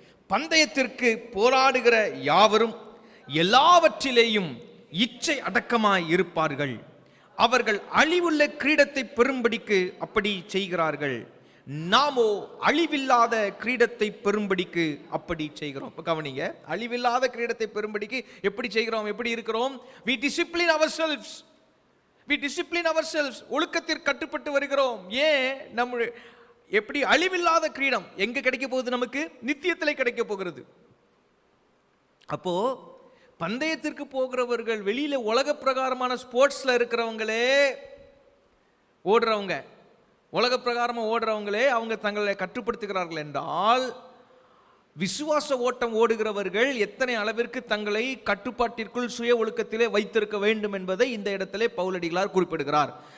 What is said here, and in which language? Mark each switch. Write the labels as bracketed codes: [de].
[ta] பந்தயத்திற்கு போராடுகிற யாவரும் எல்லாவற்றிலேயும் இச்சை அடக்கமாய் இருப்பார்கள். அவர்கள் அழிவுள்ள கிரீடத்தை பெறும்படிக்கு அப்படி செய்கிறார்கள், நாமோ அழிவில்லாத கிரீடத்தை பெறும்படிக்கு அப்படி செய்கிறோம். இப்ப கவனிங்க, அழிவில்லாத கிரீடத்தை பெறும்படிக்கு எப்படி செய்கிறோம், எப்படி இருக்கிறோம்? [en] we discipline ourselves, we discipline ourselves. [ta] ஒழுக்கத்திற்கு கட்டுப்பட்டு வருகிறோம். ஏன்? நம்ம எப்படி அழிவில்லாத கிரீடம் எங்க கிடைக்க போகுது? நமக்கு நித்தியத்திலே கிடைக்க போகிறது. அப்போ பந்தயத்திற்கு போகிறவர்கள், வெளியில உலக பிரகாரமான ஸ்போர்ட்ஸ்ல இருக்கிறவங்களே ஓடுறவங்க, உலக பிரகாரமா ஓடுறவங்களே அவங்க தங்களை கட்டுப்படுத்துகிறார்கள் என்றால், விசுவாச ஓட்டம் ஓடுகிறவர்கள் எத்தனை அளவிற்கு தங்களை கட்டுப்பாட்டிற்குள் சுய ஒழுக்கத்திலே வைத்திருக்க வேண்டும் என்பதை இந்த இடத்திலே பவுலடிகளார் குறிப்பிடுகிறார்.